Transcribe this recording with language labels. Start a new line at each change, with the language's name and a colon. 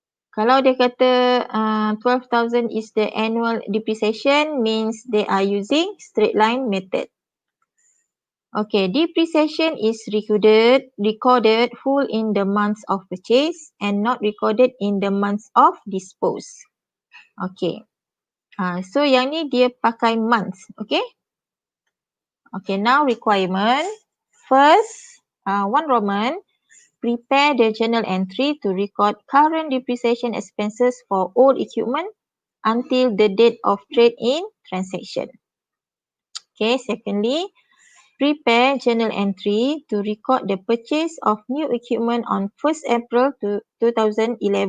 Malay: Kalau dia kata
English: 12,000 is the annual depreciation, means they are using straight line method. Okay, depreciation is recorded full in the months of purchase and not recorded in the months of dispose. Okay.
Malay: So yang ni dia pakai months.
English: Okay. Okay, now requirement. First, 1 Roman, prepare the journal entry to record current depreciation expenses for old equipment until the date of trade-in transaction. Okay, secondly, prepare journal entry to record the purchase of new equipment on 1st April 2011.